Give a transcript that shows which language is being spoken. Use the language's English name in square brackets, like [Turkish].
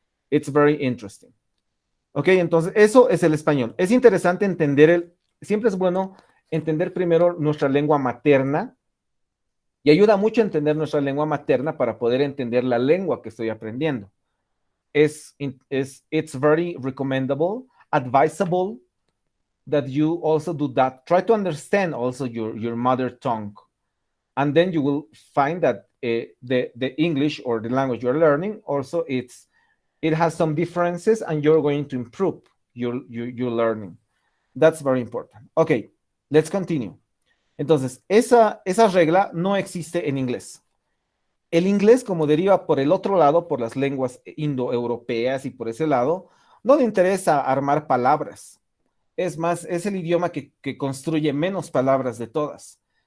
[English] It's very interesting. [Spanish] Ok, entonces eso es el español. Es interesante siempre es bueno entender primero nuestra lengua materna y ayuda mucho a entender nuestra lengua materna para poder entender la lengua que estoy aprendiendo. [English] It's very recommendable, advisable that you also do that. Try to understand also your mother tongue. And then you will find that the English or the language you're learning also it has some differences and you're going to improve your learning. That's very important. Okay, let's continue. [Spanish] Entonces, esa regla no existe en inglés. El inglés, como deriva por el otro lado, por las lenguas indoeuropeas y por ese lado, no le interesa armar palabras. Es más, es el idioma que construye menos palabras de todas.